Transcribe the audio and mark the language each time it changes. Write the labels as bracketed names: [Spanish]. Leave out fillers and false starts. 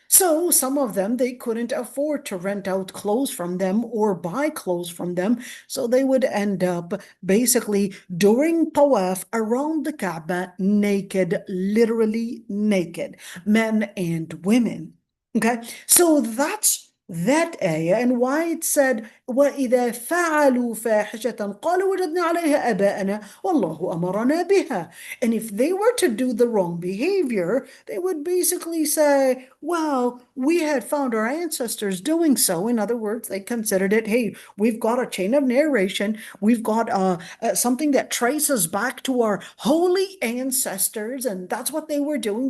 [English] So some of them, they couldn't afford to rent out clothes from them or buy clothes from them. So they would end up basically doing tawaf around the Kaaba naked, literally naked, men and women. Okay, so that's that ayah and why it said [Arabic] وَإِذَا فَعَلُوا فَاحِشَةً قَالُوا وَجَدْنَا عَلَيْهَا آبَاءَنَا وَاللَّهُ أَمَرَنَا بِهَا. [English] And if they were to do the wrong behavior, they would basically say, well, we had found our ancestors doing so. In other words, they considered it, hey, we've got a chain of narration, we've got something that traces back to our holy ancestors, and that's what they were doing.